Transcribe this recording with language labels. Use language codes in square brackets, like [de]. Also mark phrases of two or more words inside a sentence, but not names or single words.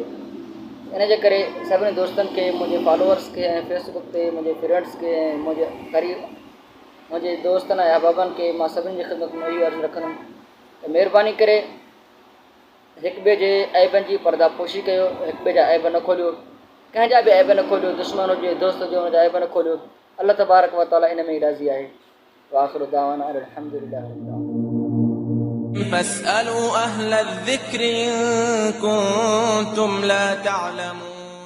[sd] इन जे करे सभिनी दोस्तनि खे, मुंहिंजे फॉलोअर्स खे ऐं फेसबुक ते मुंहिंजे फ्रेंड्स खे ऐं मुंहिंजे क़रीब मुंहिंजे दोस्तनि ऐं अहबाबनि खे मां सभिनी जी ख़िदमत में इहो अर्ज़ु रखंदुमि त महिरबानी करे हिक ॿिए जे ऐबनि जी पर्दापोशी कयो, हिक ॿिए जा ऐब न खोलियो, कंहिंजा बि ऐब न खोलियो, दुश्मन हुजे दोस्त हुजे हुनजा ऐब न खोलियो। [ar] الله تبارك وتعالى [sd] इन में ई राज़ी आहे। [ar] وآخر دعوانا الحمد لله. فاسألوا أهل الذكر إن كنتم لا تعلمون